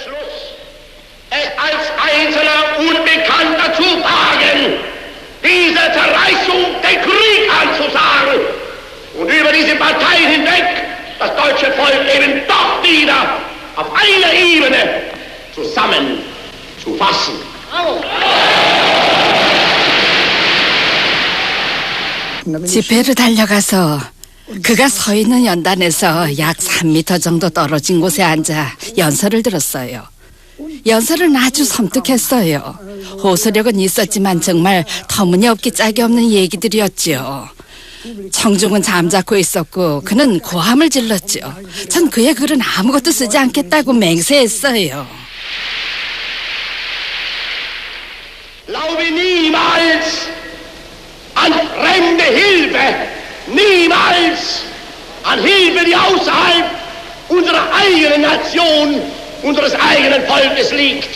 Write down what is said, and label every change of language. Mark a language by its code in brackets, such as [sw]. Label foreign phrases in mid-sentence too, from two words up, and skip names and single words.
[de] als einzelner Unbekannter zu wagen, diese Zerreißung den Krieg anzusagen und über diese Parteien hinweg das deutsche Volk eben doch wieder auf einer Ebene zusammenzufassen. [ko] 집회를 달려가서 그가 서 있는 연단에서 약 3m 정도 떨어진 곳에 앉아 연설을 들었어요. 연설은 아주 섬뜩했어요. 호소력은 있었지만 정말 터무니없기 짝이 없는 얘기들이었죠. 청중은 잠자코 있었고 그는 고함을 질렀죠. 전 그의 글은 아무것도 쓰지 않겠다고 맹세했어요. [de] Glaube niemals an fremde Hilfe, niemals an Hilfe, die außerhalb unserer eigenen Nation, unseres eigenen Volkes liegt.